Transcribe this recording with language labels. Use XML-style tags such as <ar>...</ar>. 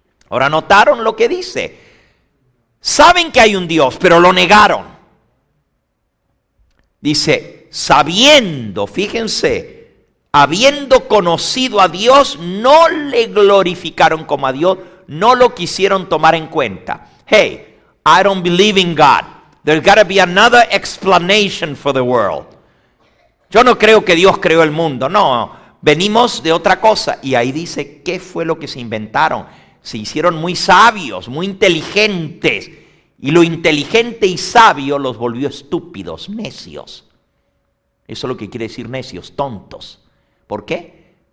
<es>Ahora, ¿notaron lo que dice? Saben que hay un Dios, pero lo negaron. Dice, sabiendo, fíjense, habiendo conocido a Dios, no le glorificaron como a Dios, no lo quisieron tomar en cuenta.</es> <en>Hey, I don't believe in God. There's got to be another explanation for the world.</en> <es>Yo no creo que Dios creó el mundo, no, venimos de otra cosa. Y ahí dice, ¿qué fue lo que se inventaron? Se hicieron muy sabios, muy inteligentes. Y lo inteligente y sabio los volvió estúpidos, necios. Eso es lo que quiere decir necios, tontos. ¿Por qué?</es>